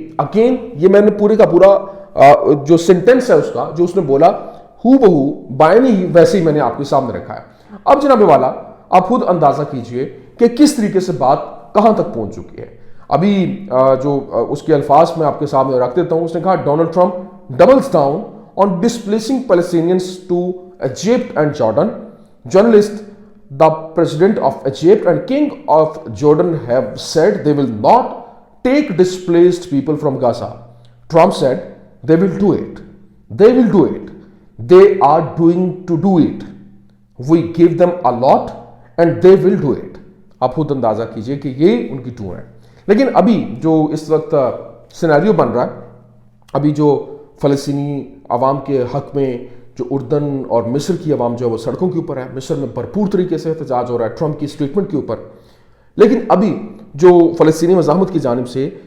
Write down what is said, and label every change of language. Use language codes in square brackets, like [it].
[ur] Again یہ میں نے پورے کا پورا جو سینٹینس ہے اس کا جو اس نے بولا ہو بہو بائنی ویسے ہی میں نے آپ کے سامنے رکھا ہے. اب جناب والا آپ خود اندازہ کیجئے کہ کس طریقے سے بات کہاں تک پہنچ چکی ہے. ابھی جو اس کے الفاظ میں آپ کے سامنے رکھ دیتا ہوں. اس نے کہا [en] Donald Trump doubles down on displacing Palestinians to Egypt and Jordan. Journalist the president of Egypt and king of Jordan have said they will not take displaced people from Gaza. Trump said they will do it. They will do it. They are doing to do it. We give them a lot and they will do it. [ur] آپ خود اندازہ کیجئے کہ یہ ان کی tone ہے. لیکن ابھی جو اس وقت سینیریو بن رہا ہے، ابھی جو فلسطینی عوام کے حق میں جو اردن اور مصر کی عوام جو ہے وہ سڑکوں کے اوپر ہے، مصر میں بھرپور طریقے سے احتجاج ہو رہا ہے ٹرمپ کی اسٹیٹمنٹ کے اوپر. لیکن ابھی جو فلسطینی مزاحمت کی جانب سے